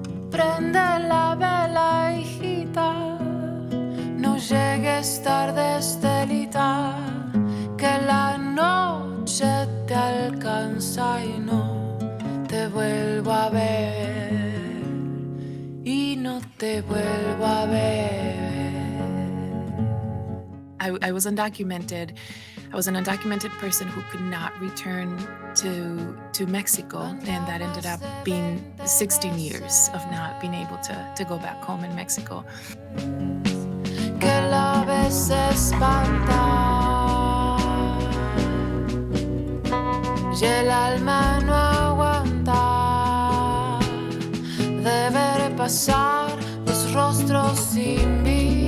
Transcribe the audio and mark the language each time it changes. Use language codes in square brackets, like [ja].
[es] Prende la vela, hijita, no llegues tarde, Estelita, que la noche te alcanza y no te vuelvo a ver, y no te vuelvo a ver. [en] I was undocumented. I was an undocumented person who could not return to Mexico, and that ended up being 16 years of not being able to go back home in Mexico. [es] Que la vez espanta y el alma no aguanta de ver pasar los rostros sin vida.